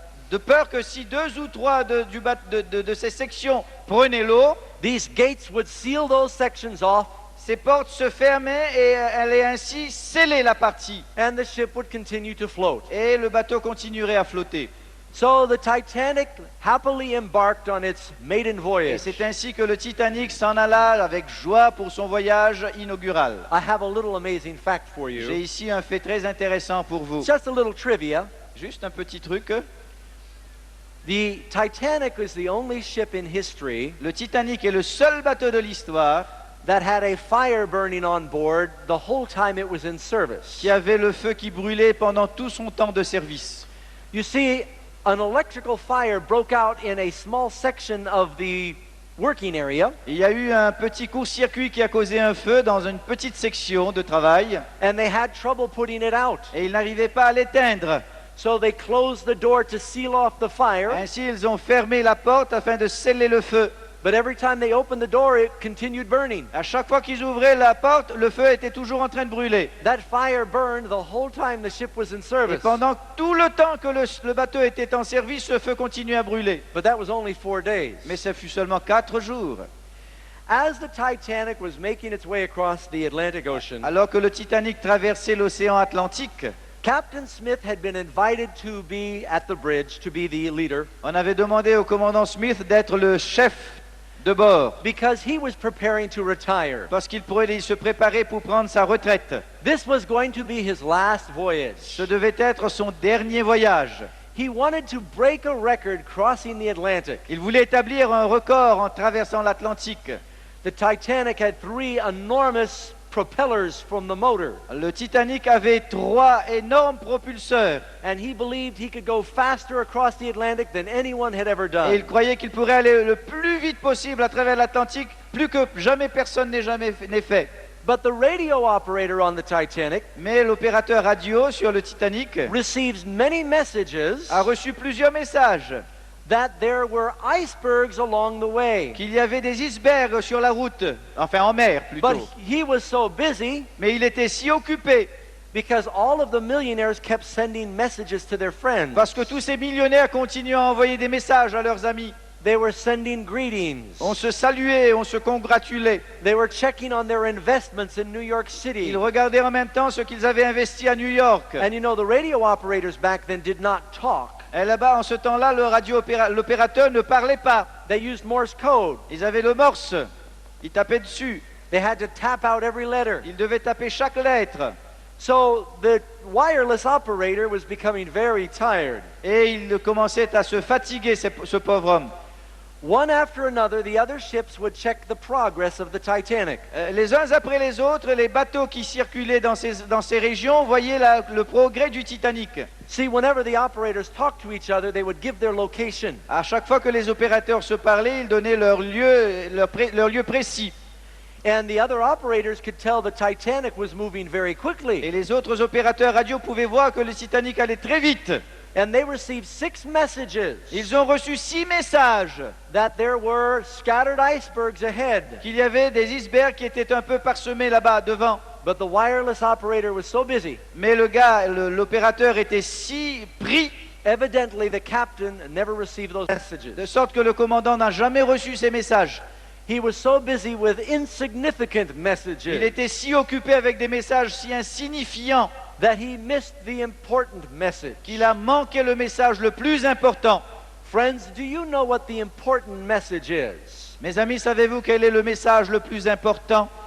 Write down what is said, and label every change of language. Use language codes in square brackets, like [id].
[fr] De peur que si 2 ou 3 de ces sections prenaient l'eau, [en] these gates would seal those sections off, [fr] ces portes se fermaient et allaient ainsi sceller la partie. [en] and the ship would continue to float. [fr] Et le bateau continuerait à flotter. [en] So the Titanic happily embarked on its maiden [fr] Et [en] voyage. [fr] c'est ainsi que le Titanic s'en alla avec joie pour son voyage inaugural. [en] I have a little amazing fact for [fr] J'ai [en] you. [fr] ici un fait très intéressant pour vous. [en] Just a little trivia. [fr] Juste un petit truc. [en] The Titanic was the only ship in history [fr] Le Titanic est le seul bateau de l'histoire [en] that had a fire burning on board the whole time it was in service. [fr] qui avait le feu qui brûlait pendant tout son temps de service. [en] You see, an electrical fire broke out in a small section of the working area, [fr] Il y a eu un petit court-circuit qui a causé un feu dans une petite section de travail [en] and they had trouble putting it out. [fr] et ils n'arrivaient pas à l'éteindre. [en] So they closed the door to seal off the fire, [fr] Ainsi, ils ont fermé la porte afin de sceller le feu. [en] but every time they opened the door, it continued burning. [fr] À chaque fois qu'ils ouvraient la porte, le feu était toujours en train de brûler. [en] That fire burned the whole time the ship was in [fr] Et [en] service. [fr] pendant tout le temps que le bateau était en service, ce feu continuait à brûler. [en] But that was only 4 days. [fr] Mais ça fut seulement 4 jours. [en] As the Titanic was making its way across the Atlantic Ocean, [fr] Alors que le Titanic traversait l'océan Atlantique, [en] Captain Smith had been invited to be at the bridge to be the leader [fr] on avait demandé au commandant Smith d'être le chef de bord [en] because he was preparing to retire. [fr] parce qu'il se préparait pour prendre sa retraite. [en] This was going to be his last voyage. [fr] Ce devait être son dernier voyage. [en] He wanted to break a record crossing the Atlantic. [fr] Il voulait établir un record en traversant l'Atlantique. [en] The Titanic had 3 enormous propellers from the motor, [fr] Le Titanic avait 3 énormes propulseurs [en] and he believed he could go faster across the Atlantic than anyone had ever [fr] et [en] done. [fr] il croyait qu'il pourrait aller le plus vite possible à travers l'Atlantique, plus que jamais personne n'ait fait. [en] But the radio operator on the Titanic [fr] Mais l'opérateur radio sur le Titanic [en] receives many messages [fr] a reçu plusieurs messages [en] that there were icebergs along the way. [fr] qu'il y avait des icebergs sur la route, enfin en mer [en] But [fr] plutôt. [en] he was so busy [fr] Mais il était si occupé [en] because all of the millionaires kept sending messages to their friends. [fr] parce que tous ces millionnaires continuaient à envoyer des messages à leurs amis. [en] They were sending greetings. [fr] On se saluait, on se congratulait. [en] They were checking on their investments in New York City. [fr] Ils regardaient en même temps ce qu'ils avaient investi à New York. [en] And you know, the radio operators back then did not talk. [fr] Et là-bas, en ce temps-là, l'opérateur ne parlait pas. [en] They used Morse code. [fr] Ils avaient le morse. Ils tapaient dessus. [en] They had to tap out every letter. [fr] Ils devaient taper chaque lettre. [en] So the wireless operator was becoming very tired. [fr] Et il commençait à se fatiguer, ce pauvre homme. [en] One after another, the other ships would check the progress of the Titanic. [fr] Les uns après les autres, les bateaux qui circulaient dans ces régions voyaient le progrès du Titanic. [en] See, whenever the operators talked to each other, they would give their location. [fr] À chaque fois que les opérateurs se parlaient, ils donnaient leur lieu précis. [en] And the other operators could tell the Titanic was moving very [fr] Et [en] quickly. [fr] les autres opérateurs radio pouvaient voir que le Titanic allait très vite. [en] And they received 6 messages [fr] Ils ont reçu 6 messages [en] that there were scattered icebergs ahead. [fr] qu'il y avait des icebergs qui étaient un peu parsemés là-bas devant. [en] But the wireless operator was so busy. [fr] Mais l'opérateur était si pris, [en] Evidently, the captain never received those messages. [fr] de sorte que le commandant n'a jamais reçu ces messages. [en] He was so busy with insignificant [fr] Il [en] messages [fr] était si occupé avec des messages si insignifiants [en] that he missed the important message. [fr] qu'il a manqué le message le plus important. [en] Friends, do you know what the important message is? [fr] Mes amis, savez-vous quel est le message le plus important?